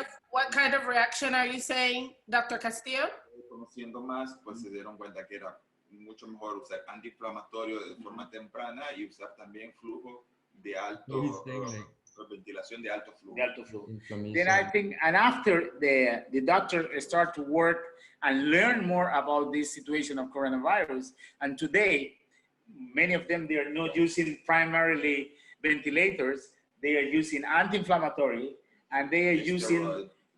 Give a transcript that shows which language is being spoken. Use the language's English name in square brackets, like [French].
[English] What kind of reaction are you saying, Dr. Castillo? [Spanish] Conociendo más, pues se dieron cuenta que era mucho mejor usar antiinflamatorio de forma temprana y usar también flujo de alto, ventilación de alto flujo. [English] Then I think, and after the doctor start to work and learn more about this situation of coronavirus, and today, many of them, they are not using primarily ventilators, they are using anti-inflammatory, and they are using